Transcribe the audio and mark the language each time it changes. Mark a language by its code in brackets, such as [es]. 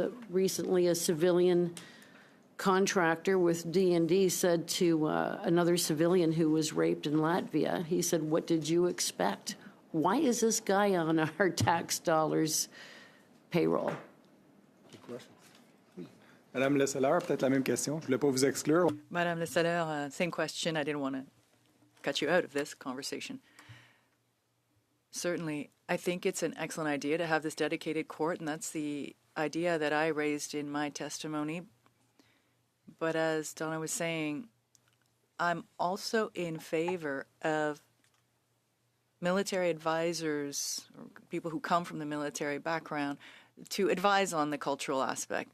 [en] Recently, a civilian contractor with D&D said to another civilian who was raped in Latvia, he said, "What did you expect? Why is this guy on our tax dollars payroll?" [fr] Madame Lessaleur, peut-être la même question. Je ne voulais pas vous exclure. [en] Madame Lessaleur, same question. I didn't want to cut you out of this conversation. Certainly, I think it's an excellent idea to have this dedicated court, and that's the idea that I raised in my testimony. But as Donna was saying, I'm also in favor of military advisors, or people who come from the military background, to advise on the cultural aspect.